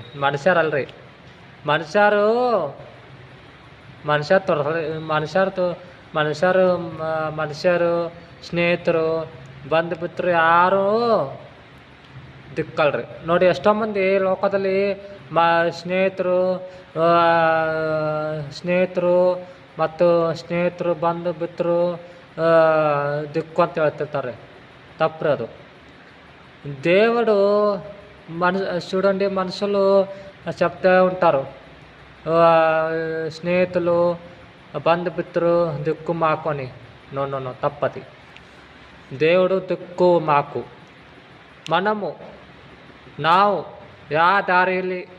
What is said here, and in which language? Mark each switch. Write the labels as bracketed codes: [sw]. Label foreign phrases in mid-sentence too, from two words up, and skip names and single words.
[kn] ಮನುಷ್ಯರಲ್ರಿ, ಮನುಷ್ಯರು ಸ್ನೇಹಿತರು ಬಂದು ಬಿತ್ತರು ಯಾರು ದಿಕ್ಕಲ್ರಿ. ನೋಡಿ, ಎಷ್ಟೋ ಮಂದಿ ಲೋಕದಲ್ಲಿ ಸ್ನೇಹಿತರು ಬಂದು ಬಿತ್ತರು ದಿಕ್ಕು ಅಂತ ಹೇಳ್ತಿರ್ತಾರೆ. ತಪ್ಪ್ರಿ ಅದು. [te] దేవుడు చూడండి, మనుషులు చెప్తూ ఉంటారు, స్నేహితులు బంధుమిత్రులు దిక్కు మాకు అని. నో తప్పది. దేవుడు దిక్కు మాకు. [kn] ನಾವು ಯಾವ ದಾರಿಯಲ್ಲಿ